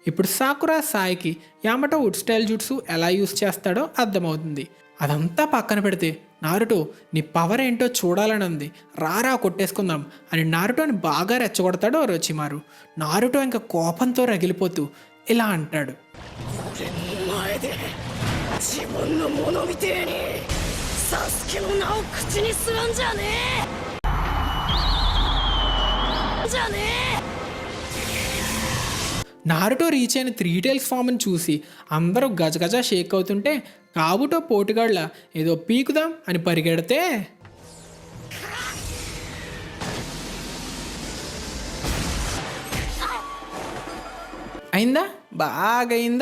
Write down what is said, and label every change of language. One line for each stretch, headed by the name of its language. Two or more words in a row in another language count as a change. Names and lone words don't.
Telugu: ఇప్పుడు సాకురా సాయికి యామటో
English: wood style
Telugu: జుట్సు ఎలా యూస్ చేస్తాడో అర్థమవుతుంది. అదంతా పక్కన పెడితే నారుటో నీ పవర్ ఏంటో చూడాలని ఉంది, రారా కొట్టేసుకుందాం అని నారుటోని బాగా రెచ్చగొడతాడు ఒరోచిమారు. నారుటో ఇంకా కోపంతో రగిలిపోతూ ఇలా అంటాడు,
Japanese: 俺の前で自分のものみてえにサスケの名を口にするんじゃねえじゃねえ
Telugu: నారుటో రీచ్ అయిన 3
English: tails form
Telugu: చూసి అందరూ గజగజ షేక్ అవుతుంటే కాబుటో పోటుగాళ్ళ ఏదో పీకుదాం అని పరిగెడితే అయిందా, బాగా అయిందా.